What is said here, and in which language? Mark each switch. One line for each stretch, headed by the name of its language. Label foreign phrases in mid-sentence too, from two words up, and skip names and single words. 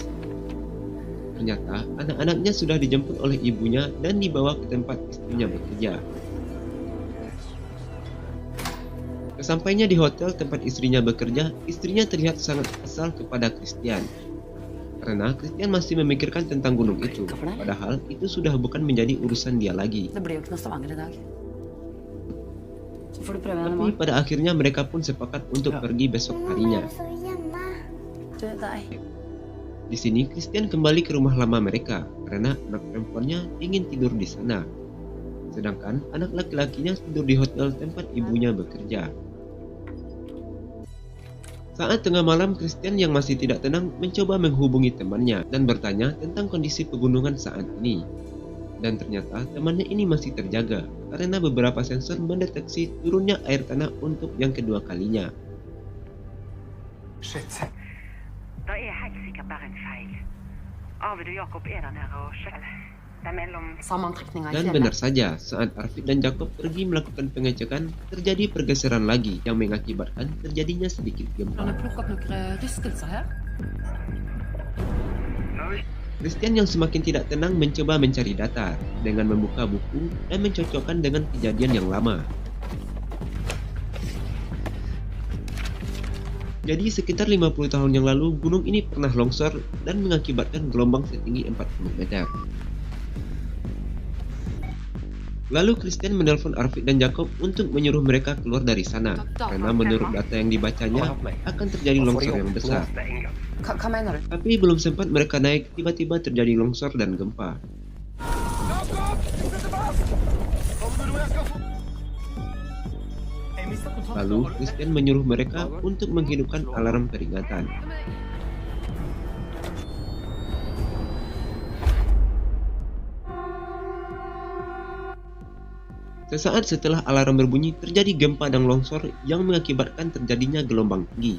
Indonesian: Ternyata anak-anaknya sudah dijemput oleh ibunya dan dibawa ke tempat istrinya bekerja. Sesampainya di hotel tempat istrinya bekerja, istrinya terlihat sangat kesal kepada Christian. Karena Christian masih memikirkan tentang gunung itu, padahal itu sudah bukan menjadi urusan dia lagi.
Norwegian: Det blir jo ikke noe Stavanger i dag. Så får du prøve
Indonesian: Tapi pada akhirnya mereka pun sepakat untuk pergi besok harinya.
Norwegian: Du, deg.
Indonesian: Di sini Christian kembali ke rumah lama mereka karena anak perempuannya ingin tidur di sana. Sedangkan anak laki-lakinya tidur di hotel tempat ibunya bekerja. Saat tengah malam, Christian yang masih tidak tenang mencoba menghubungi temannya dan bertanya tentang kondisi pegunungan saat ini. Dan ternyata temannya ini masih terjaga karena beberapa sensor mendeteksi turunnya air tanah untuk yang kedua kalinya.
Norwegian: Shit. Da er helt sikkert bare en feil. Arvid og Jakob er der nede og sjekker. Det er mellom Sammantrekninga i
Indonesian: Dan
Norwegian: fjellet.
Indonesian: benar saja, saat Arvid dan Jakob pergi melakukan pengecekan, terjadi pergeseran lagi yang mengakibatkan terjadinya sedikit
Norwegian: Har
Indonesian: gempa.
Norwegian: du plukket opp noen rystelser her?
Indonesian: Christian yang semakin tidak tenang mencoba mencari data dengan membuka buku dan mencocokkan dengan kejadian yang lama. Jadi sekitar 50 tahun yang lalu gunung ini pernah longsor dan mengakibatkan gelombang setinggi 40 meter. Lalu Christian menelpon Arvid dan Jakob untuk menyuruh mereka keluar dari sana karena menurut data yang dibacanya akan terjadi longsor yang besar.
Norwegian: Hva mener du?
Indonesian: Tapi belum sempat mereka naik, tiba-tiba terjadi longsor dan gempa. Lalu Christian menyuruh mereka untuk menghidupkan alarm peringatan. Sesaat setelah alarm berbunyi, terjadi gempa dan longsor yang mengakibatkan terjadinya gelombang tinggi.